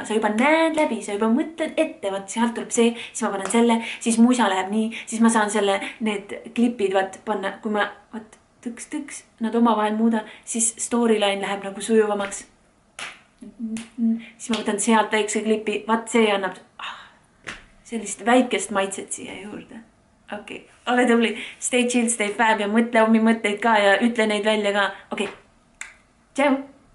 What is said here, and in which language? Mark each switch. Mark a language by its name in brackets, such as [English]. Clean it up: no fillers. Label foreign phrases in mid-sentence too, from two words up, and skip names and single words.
[Estonian] Sa juba näed läbi, sa juba mõtled ette, vaat sealt tuleb see, siis ma panen selle, siis muisa läheb nii, siis ma saan need klipid panna, kui ma tõks, nad omavahel muudan, siis storyline läheb nagu sujuvamaks. Siis ma võtan sealt väikse klipi, vaat see annab sellist väikest maitset siia juurde. Okei, ole tubli, [English] stay chill, stay fab [Estonian] ja mõtle omi mõtteid ka ja ütle neid välja ka. Okei, tšau!